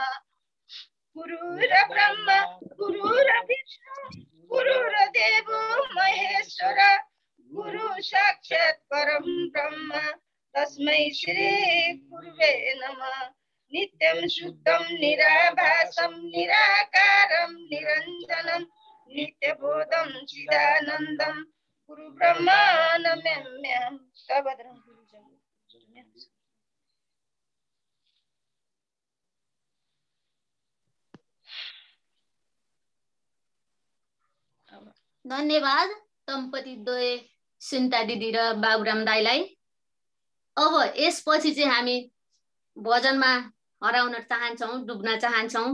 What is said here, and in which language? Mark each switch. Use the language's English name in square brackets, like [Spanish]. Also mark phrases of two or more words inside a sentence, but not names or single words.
[Sanskrit] गुरुर्ब्रह्मा गुरुर्विष्णु गुरुर्देवो महेश्वर गुरु साक्षात् परं ब्रह्म तस्मै श्री गुरुवे नमः। नित्यं शुद्धं निराभासं निराकारं निरञ्जनं नित्यबोधं चिदानन्दं गुरु ब्रह्मा नमाम्यहं। सभद्रं [Nepali] धन्यवाद दम्पति द्वय सुन्ता दिदी र बाबुराम दाइलाई। अब यसपछि चाहिँ हामी भजनमा हराउन चाहन्छौँ, डुब्न चाहन्छौँ।